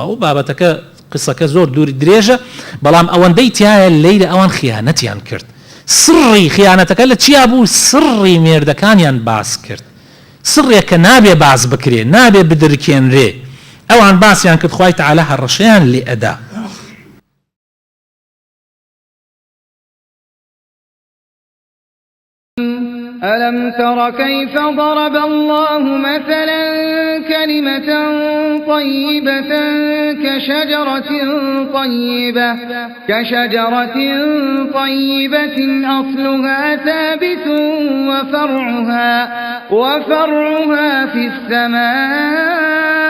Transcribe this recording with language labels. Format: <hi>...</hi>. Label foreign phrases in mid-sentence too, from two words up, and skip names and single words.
<ckb>و بابەتەکە قسەکە زۆر دووری درێژە بەڵام ئەوەندەی تایە لەیلە ئەوان خیانەتیان کرد. سڕی خیانەتەکە لە چیا بوو؟ سڕی مێردەکانیان باس کرد. سڕێک کە نابێ باس بکرێ نابێ بدرکێنرێ ئەوان باسییان کرد. خوای تعالى هەڕەشەیان لێ ئەدا.</ckb> <ar>ألم تر كيف ضرب الله مثلا كلمة طيبة كشجرة طيبة أصلها ثابت وفرعها في السماء</ar>